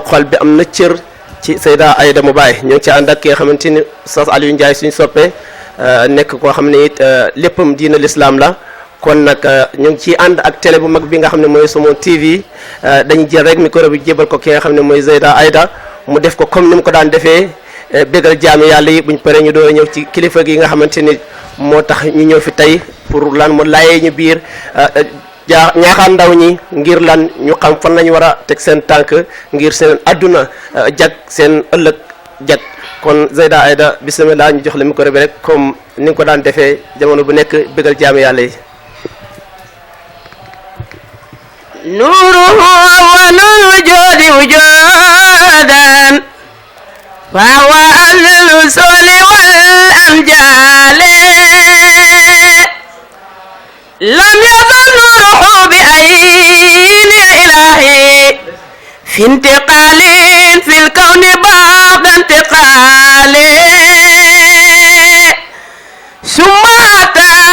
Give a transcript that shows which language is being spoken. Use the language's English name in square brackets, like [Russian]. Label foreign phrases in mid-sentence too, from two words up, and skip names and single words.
[Wolof] xol bi am na cër ci Zeyda Aïda Mbaye ñoo ngi ci ànd ak ki nga xamante ni Oustaz Aliou Ndiaye suñu soppee nekk koo xam ne it léppam diina l'islam la kon nag ñu ngi ciy ànd ak télé bu mag bi nga xam ne mooy Somo TV dañu jël rek micro bi jébal ko ki nga xam ne mooy Zeyda Aïda mu def ko comme ni mu ko daan defee bégal jaami yàlla yi buñ paree ñu door a ñëw ci kilifa gi nga xamante ni moo tax ñu ñëw fi tey pour lan mu laayee ñu biir ñaaxaan ndaw ñi ngir lan ñu xam fan lañu war a teg seen tànk ngir seen adduna jag seen ëllëg jag kon Zeyda Aïda bismillah ñu jox la micro bi rek comme ni nga ko daan defee jamono bu nekk bégal jaami yàlla yi. [Arabic] نوره أول الوجود وجودا فهو أهل الوصول والأمجال لم يزل نوره بعين إلهي في انتقال في الكون بعد انتقال ثم أتى